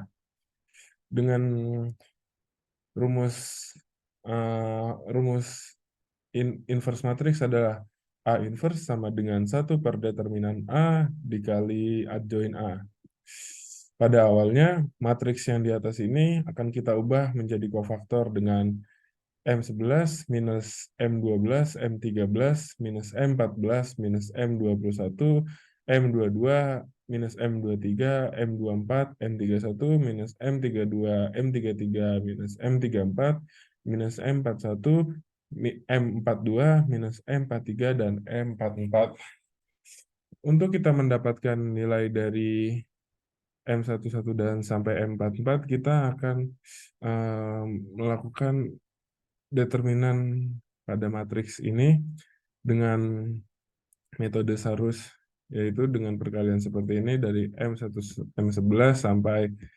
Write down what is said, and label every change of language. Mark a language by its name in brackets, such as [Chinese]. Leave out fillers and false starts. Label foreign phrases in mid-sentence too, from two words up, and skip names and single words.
[Indonesian] Dengan rumus inverse matriks adalah A inverse sama dengan 1 per determinan A dikali adjoin A. Pada awalnya, matriks yang di atas ini akan kita ubah menjadi kofaktor dengan M11 minus M12, M13 minus M14 minus M21, M22 minus M23, M24, M31 minus M32, M33 minus M34, minus M41, M42 minus M43, dan M44. Untuk kita mendapatkan nilai dari M11 dan sampai M44, kita akan melakukan determinan pada matriks ini dengan metode Sarus, yaitu dengan perkalian seperti ini dari M11 sampai